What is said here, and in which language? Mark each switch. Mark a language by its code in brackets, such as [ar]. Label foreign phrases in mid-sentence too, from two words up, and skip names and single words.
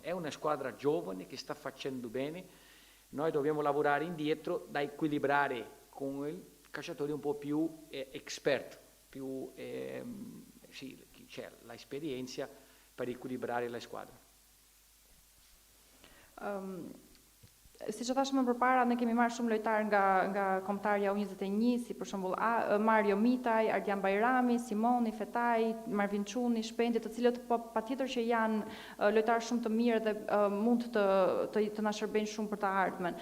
[it] È una squadra giovane che sta facendo bene. Noi dobbiamo lavorare indietro da equilibrare con i calciatori un po' più expert, più sì, c'è l'esperienza per equilibrare la squadra. [sq] Si që thashmë më përpara, ne kemi marrë shumë lojtarë nga kombëtarja U21, si për shembull Mario Mitaj, Ardian Bajrami, Simoni, Fetaj, Marvin Çuni, Shpendi, të cilët patjetër që janë lojtarë shumë të mirë dhe mund të na shërbejnë shumë për të ardhmen.